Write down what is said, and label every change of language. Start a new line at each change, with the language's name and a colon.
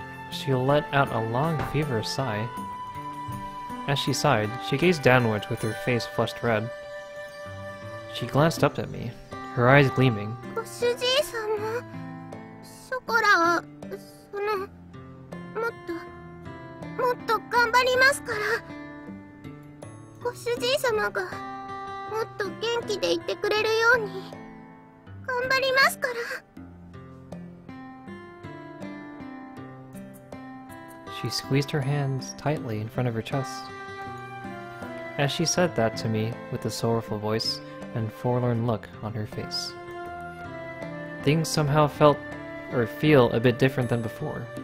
English: She let out a long, feverish sigh. As she sighed, she gazed downwards with her face flushed red. She glanced up at me, her eyes gleaming.
Japanese: ご主人様、ショコラは、その、もっと頑張りますから。ご主人様が、もっと元気でいてくれるように、頑張りますから。
English: She squeezed her hands tightly in front of her chest. As she said that to me with a sorrowful voice and forlorn look on her face, things somehow feel a bit different than before.